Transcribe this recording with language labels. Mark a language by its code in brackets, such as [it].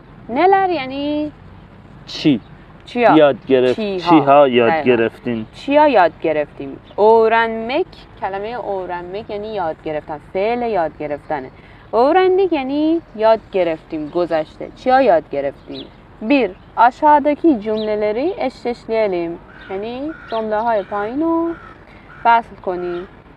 [fa] نلر یعنی چی؟ چیا یاد گرفت. چیها یاد گرفتین. چیا یاد گرفتیم. [tr] öğrenmek [fa] کلمه öğrenmek یعنی یاد گرفتن، فعل یاد گرفتنه. [tr] öğrendik [fa] یعنی یاد گرفتیم، گذشته. چیا یاد گرفتیم؟ 1. [tr] aşağıdaki cümleleri eşleştirelim. [fa] یعنی جمله های پایین رو فصل کنیم.